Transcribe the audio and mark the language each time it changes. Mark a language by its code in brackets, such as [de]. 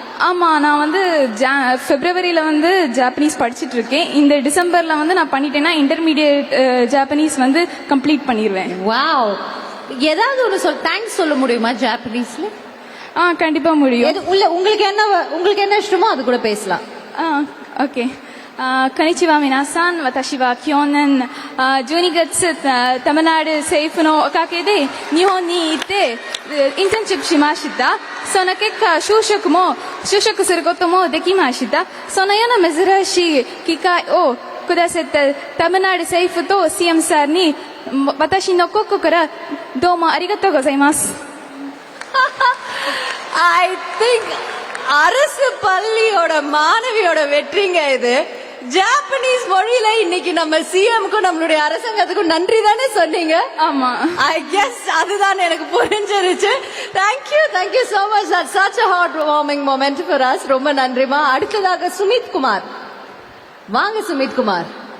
[ta] ஆமாம், நான் வந்து பிப்ரவரியில் வந்து ஜாப்பனீஸ் படிச்சுட்டு இருக்கேன். இந்த டிசம்பரில் வந்து நான் பண்ணிட்டேன்னா இன்டர்மீடியட் ஜாப்பனீஸ் வந்து கம்ப்ளீட் பண்ணிடுவேன். வாவ். ஏதாவது ஒரு தேங்க்ஸ் சொல்ல முடியுமா ஜாப்பனீஸ்ல? கண்டிப்பா முடியும். உங்களுக்கு என்ன இஷ்டமோ அது கூட பேசலாம். [ja] ஓகே. こんにちは皆さん。私は去年12月タマナール政府のおかげで日本に行ってインターンシップしました。その結果就職することもできました。そのような珍しい機会をくださったタマナール政府と CM さんに私の心からどうもありがとうございます。 [en] I think [ta] அரசு பள்ளியோட மாணவியோட வெற்றிங்க இது. ஜாப்பனீஸ் மொழியில இன்னைக்கு நம்ம சிஎம்க்கும் நம்மளுடைய அரசாங்கத்துக்கும் நன்றி தானே சொன்னீங்க? ஆமா. ஐ கெஸ் அதுதான் எனக்கு புரிஞ்சிருச்சு. [en] Thank you so much. That's such a heartwarming moment for us. [ta] ரொம்ப நன்றிமா. அடுத்ததாக சுமித் குமார். [en] வாங்க சுமித் குமார்.